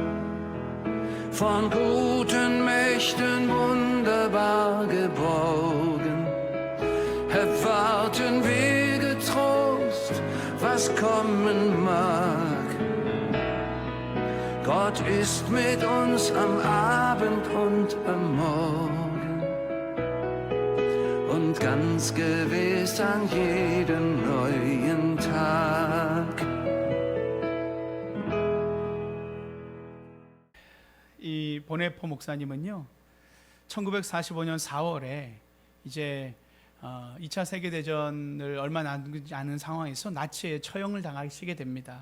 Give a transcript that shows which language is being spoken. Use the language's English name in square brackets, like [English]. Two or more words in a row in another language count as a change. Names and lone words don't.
[German] Von guten Mächten wunderbar geborgen, erwarten wir getrost, was kommen mag. Gott ist mit uns am Abend und am Morgen und ganz gewiss an jedem neuen Tag. [Korean] 이 보네포 목사님은요 1945년 4월에 이제 2차 세계대전을 얼마 남지 않은 상황에서 나치에 처형을 당하시게 됩니다.